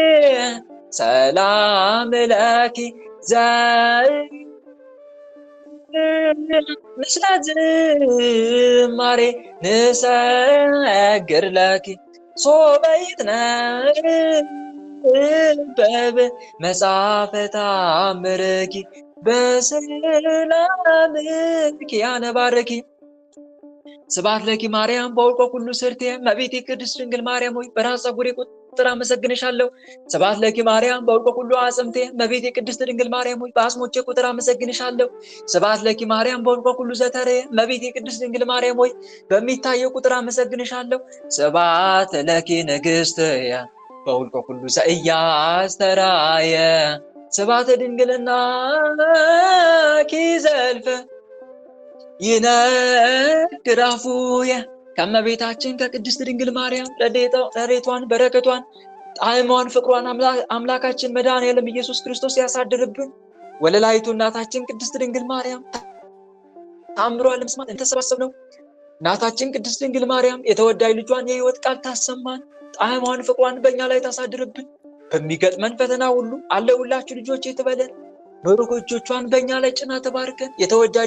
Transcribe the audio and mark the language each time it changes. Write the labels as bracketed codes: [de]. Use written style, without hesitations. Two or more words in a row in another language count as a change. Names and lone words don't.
[gez] ሰላም ለኪ ምስለ ዝማሬ ንሰግር ለኪ ሶበ ይትነበብ መጽሐፈ ተአምርኪ በሰላምኪ ያነባርኪ ስብሐት ለኪ ማርያም በውልቆ ኩሉ ስርቴ [am] እመቤቴ ቅድስት ድንግል ማርያም ሆይ በራስ ፀጉሬ ቁጥር አመሰግንሻለሁ። [gez] ስብሐት ለኪ ማርያም በውልቆ ኩሉ አጽምቴ [am] እመቤቴ ቅድስት ድንግል ማርያም ሆይ በአጽሞቼ ቁጥር አመሰግንሻለሁ። [gez] ስብሐት ለኪ ማርያም በውልቆ ኩሉ ዘተሬ [am] እመቤቴ ቅድስት ድንግል ማርያም ሆይ በሚታየው ቁጥር አመሰግንሻለሁ። [gez] ስብሐት ለኪ ንግሥትየ በውልቆ ኩሉ ዘኢያስተርአየ ስብሐተ ድንግልናኪ ዘልፈ ይነግር [am] አፉየ ከእመቤታችን ከቅድስት ድንግል ማርያም ረድኤቷን በረከቷን ጣዕሟን ፍቅሯን አምላካችን መድኃኔዓለም ኢየሱስ ክርስቶስ ያሳድርብን። ወለላይቱ እናታችን ቅድስት ድንግል ማርያም ተአምሯን ለመስማት እንተሰባሰብነው እናታችን ቅድስት ድንግል ማርያም የተወዳጅ ልጇን የሕይወት ቃል ታሰማን። ጣዕሟን ፍቅሯን በእኛ ላይ ታሳድርብን። በሚገጥመን ፈተና ሁሉ አለሁላችሁ ልጆቼ ትበለን። በሩቅ እጆቿን በእኛ ላይ ጭና ተባርከን የተወዳጅ